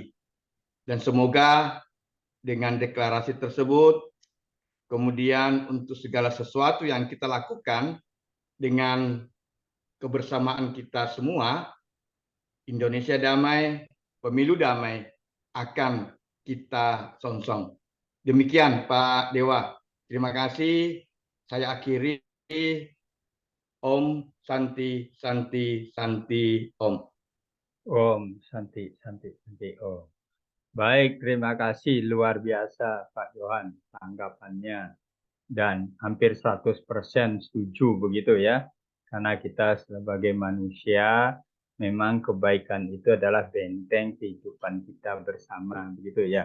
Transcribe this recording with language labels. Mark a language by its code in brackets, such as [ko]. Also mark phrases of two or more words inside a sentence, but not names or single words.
[id] Dan semoga dengan deklarasi tersebut, kemudian untuk segala sesuatu yang kita lakukan dengan kebersamaan kita semua, Indonesia damai, pemilu damai akan kita songsong. Demikian Pak Dewa. Terima kasih. Saya akhiri. [sa] ॐ शान्तिः शान्तिः शान्तिः ॐ. ॐ शान्तिः शान्तिः शान्तिः ॐ. [id] Baik, terima kasih luar biasa Pak Johan tanggapannya, dan hampir 100% setuju begitu ya. Karena kita sebagai manusia memang kebaikan itu adalah benteng kehidupan kita bersama begitu ya.